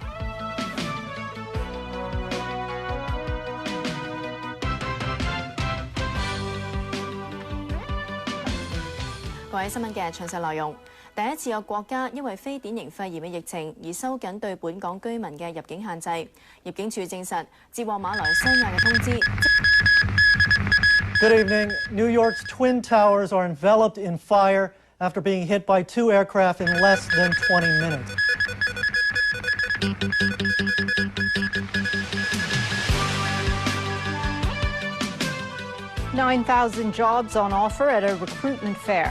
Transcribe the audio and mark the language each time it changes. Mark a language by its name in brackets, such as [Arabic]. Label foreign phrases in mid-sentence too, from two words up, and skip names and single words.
[Cantonese] 各位新聞嘅詳細內容。第一次有國家因為非典型肺炎嘅疫情而收緊對本港居民嘅入境限制。入境處證實接獲馬來西亞嘅通知。 [English] Good evening. New York's Twin Towers are enveloped in fire after being hit by 2 aircraft in less than 20 minutes. $9,000 jobs on offer at a recruitment fair.